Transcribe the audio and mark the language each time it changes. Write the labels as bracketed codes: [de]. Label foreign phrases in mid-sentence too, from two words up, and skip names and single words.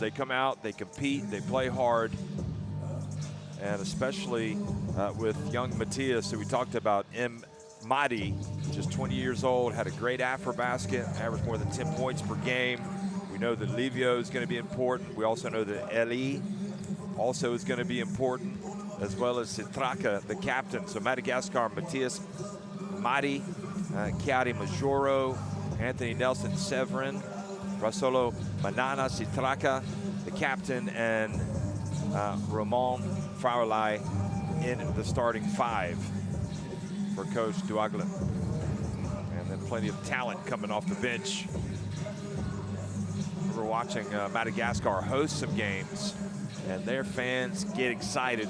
[en] They come out, they compete, they play hard, and especially with young Matthias, who we talked about, Madi, just 20 years old, had a great Afrobasket, averaged more than 10 points per game. We know that Livio is going to be important. We also know that Eli also is going to be important, as well as Citraka, the captain. So Madagascar, Matthias Madi, Chiari Majoro, Anthony Nelson Severin, Rasolo Manana Citraka, the captain, and Ramon Faulai in the starting 5 for Coach Douaglin. And then plenty of talent coming off the bench. We're watching Madagascar host some games, and their fans get excited.